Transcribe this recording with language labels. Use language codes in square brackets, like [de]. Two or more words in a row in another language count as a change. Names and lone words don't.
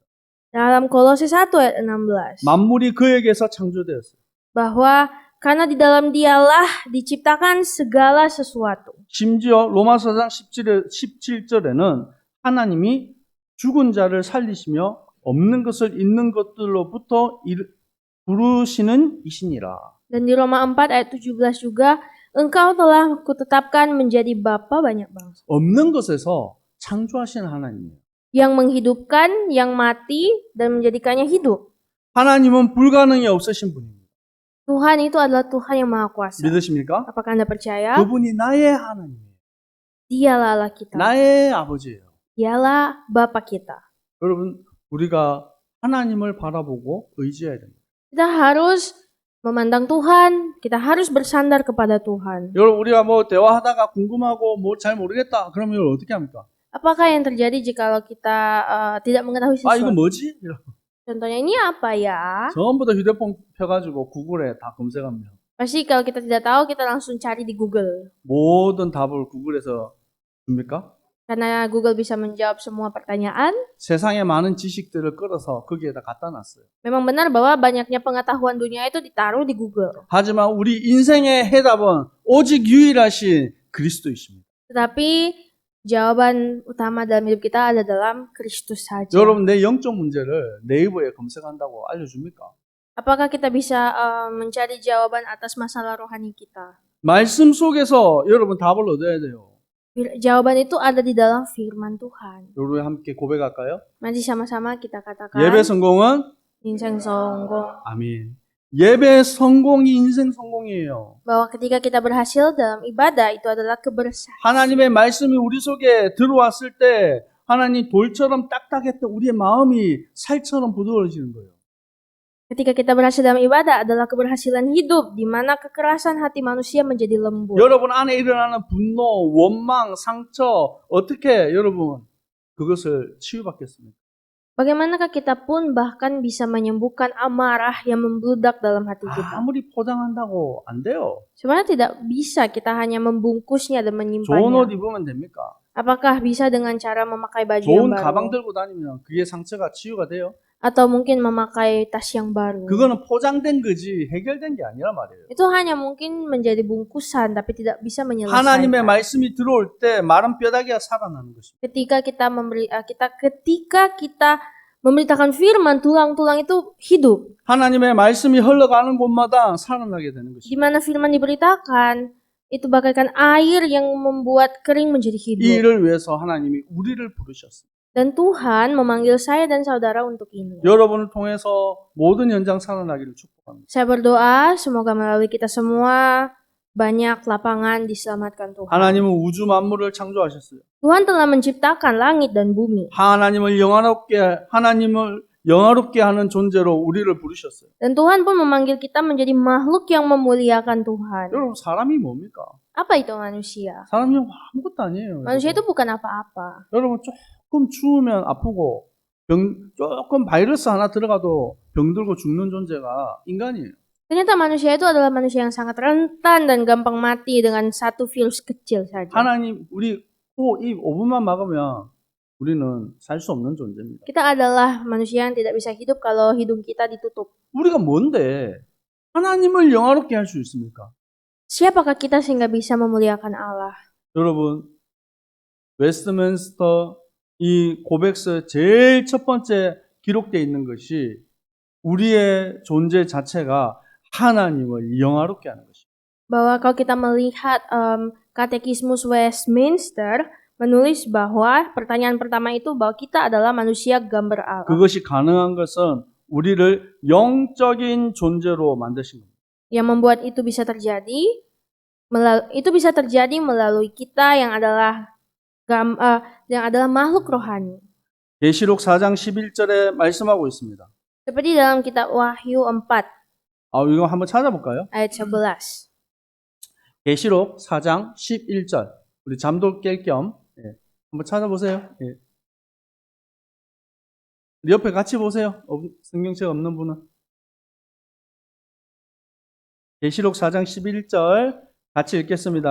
[id] Dalam Kolose 1 ayat 16, [ko] 만물이 그에게서 창조되었어요. [id] bahwa karena di dalam dialah diciptakan segala sesuatu. [ko] 심지어 로마서 4장 17절에는 하나님이 죽은 자를 살리시며 없는 것을 있는 것들로부터 부르시는 이시니라. [id] Dan di Roma 4 ayat 17 juga, engkau telah kutetapkan menjadi bapa banyak bangsa. [ko] 없는 것에서 창조하시는 하나님이에요. [id] Yang menghidupkan, yang mati, dan menjadikannya hidup. [ko] 하나님은 불가능이 없으신 분입니다. [id] Tuhan itu adalah Tuhan yang Maha Kuasa. [ko] 믿으십니까? [id] Apakah Anda percaya? [ko] 그분이 나의 하나님이에요. [id] Dialah Allah kita. [ko] 나의 아버지예요. [id] Dialah Bapa kita. [ko] 여러분, 우리가 하나님을 바라보고 의지해야 됩니다. [id] Kita harus memandang Tuhan, kita harus bersandar kepada Tuhan. [ko] 여러분, 우리가 대화하다가 궁금하고 잘 모르겠다. 그러면 이걸 어떻게 합니까? [id] Apakah yang terjadi jikalau kita tidak mengetahui [ko] 아, 이거 [id] sesuatu? [ko] 뭐지? [id] Contohnya ini apa ya? [ko] 전부 다 휴대폰 펴가지고 구글에 다 검색합니다. [id] Pasti kalau kita tidak tahu, kita langsung cari di Google. [ko] 모든 답을 구글에서 줍니까? [id] Karena Google bisa menjawab semua pertanyaan. [ko] 세상의 많은 지식들을 끌어서 거기에다 갖다 놨어요. [id] Memang benar bahwa banyaknya pengetahuan dunia itu ditaruh di Google. [ko] 하지만 우리 인생의 해답은 오직 유일하신 그리스도이십니다. [id] Tetapi jawaban utama dalam hidup kita ada dalam Kristus saja. [ko] 여러분, 내 영적 문제를 네이버에 검색한다고 알려줍니까? [id] Apakah kita bisa mencari jawaban atas masalah rohani kita? [ko] 말씀 속에서 여러분 답을 얻어야 돼요. [id] Jawaban itu ada di dalam firman Tuhan. [ko] 우리 함께 고백할까요? [id] Mari sama-sama kita katakan. [ko] 예배 성공은 인생 성공. 아멘. 예배 성공이 인생 성공이에요. [id] Bahwa ketika kita berhasil dalam ibadah itu adalah keberhasilan. [ko] 하나님의 말씀이 우리 속에 들어왔을 때 하나님 돌처럼 딱딱했던 우리의 마음이 살처럼 부드러워지는 거예요. [id] Ketika kita berhasil dalam ibadah adalah keberhasilan hidup, di mana kekerasan hati manusia menjadi lembut. [ko] 여러분 안에 일어나는 분노, 원망, 상처 어떻게 여러분 그것을 치유받겠습니까? [id] Bagaimanakah kita pun bahkan bisa menyembuhkan amarah yang membludak dalam hati kita? [ko] 아무리 포장한다고 안 돼요. [id] Sebenarnya tidak bisa kita hanya membungkusnya dan [ko] 좋은 옷 [id] menyimpannya. [ko] 입으면 됩니까? [id] Apakah bisa dengan cara memakai baju yang [ko] 좋은 가방 [id] baru? [ko] 들고 다니면 그게 상처가 치유가 돼요? [id] Atau mungkin memakai tas yang baru? [ko] 그거는 포장된 거지 해결된 게 아니란 말이에요. [id] Itu hanya mungkin menjadi bungkusan tapi tidak bisa [ko] 하나님의 [id] menyelesaikan. [ko] 말씀이 들어올 때 마른 뼈다귀가 살아나는 것입니다. [id] Ketika kita memberitakan firman, tulang-tulang itu hidup. [ko] 하나님의 말씀이 흘러가는 곳마다 살아나게 되는 것입니다. [id] Di mana firman diberitakan, itu bagaikan air yang membuat kering menjadi [ko] 이 [id] hidup. [ko] 일을 위해서 하나님이 우리를 부르셨습니다. [id] Dan Tuhan memanggil saya dan saudara untuk ini. [ko] 여러분을 통해서 모든 현장 살아나기를 축복합니다. [id] Saya berdoa semoga melalui kita semua banyak lapangan diselamatkan Tuhan. [ko] 하나님은 우주 만물을 창조하셨어요. [id] Tuhan telah menciptakan langit dan bumi. [ko] 하나님을 영화롭게 하는 존재로 우리를 부르셨어요. [id] Dan Tuhan pun memanggil kita menjadi makhluk yang memuliakan Tuhan. [ko] 여러분, 사람이 뭡니까? [id] Apa itu manusia? [ko] 사람이 아무것도 아니에요. [id] Manusia itu bukan apa-apa. [ko] 여러분, 조금 추우면 아프고 조금 바이러스 하나 들어가도 병들고 죽는 존재가 인간이에요. [id] Ternyata manusia itu adalah manusia yang sangat rentan dan gampang mati dengan satu virus kecil saja. [ko] 하나님, 우리 입 5분만 막으면 우리는 살 수 없는 존재입니다. [id] Kita adalah manusia yang tidak bisa hidup kalau hidung kita ditutup. [ko] 우리가 뭔데 하나님을 영화롭게 할 수 있습니까? [id] Siapakah kita sehingga bisa memuliakan Allah? [ko] 여러분, 웨스트민스터 이 고백서의 제일 첫 번째 기록되어 있는 것이 우리의 존재 자체가 하나님을 영화롭게 하는 것입니다. [id] Bahwa kalau kita melihat Katekismus Westminster menulis bahwa pertanyaan pertama itu bahwa kita adalah manusia gambar Allah. [ko] 그것이 가능한 것은 우리를 영적인 존재로 만드신 겁니다. [id] Yang membuat itu bisa terjadi melalui kita yang adalah makhluk rohani. [ko] 계시록 4장 11절에 말씀하고 있습니다. [id] Seperti dalam kitab Wahyu 4 [ko] 이거 한번 찾아볼까요? [id] ayat 11. [ko] 계시록 4장 11절. 우리 잠도 깰 겸 한번 찾아보세요. 우리 옆에 같이 보세요. 성경책 없는 분은. 계시록 4장 11절 같이 읽겠습니다.